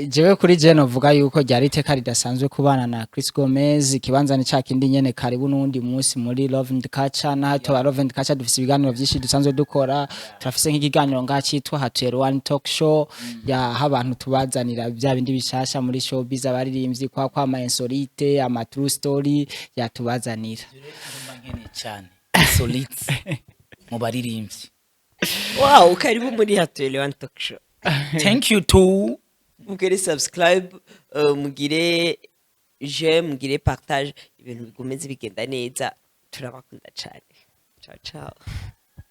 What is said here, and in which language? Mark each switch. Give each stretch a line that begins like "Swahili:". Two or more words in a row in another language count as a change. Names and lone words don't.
Rundi: jewe kuri je novuga yuko ryari iteka ridasanzwe kubana na Chris Gomez ikibanza ni cakindi nyene karibu n'undi munsi muri Love and Culture na to Love and Culture dufise ibiganiro byinshi dusanzwe dukora turafise nk'ikiganiro ngacitwa Hatuye One Talk Show ya abantu tubazanira bya bindi bishasha muri showbiz abaririmbyi kwa ama insolite ama
English: true story
Rundi: ya tubazanira cyane insolite mu baririmbyi wow karibu muri Hatuye One Talk Show
English: thank you too
Rundi: mugire subscribe mugire j'aime mugire partage ibintu bigomeze bigenda neza turabakunda cyane
Italian: ciao ciao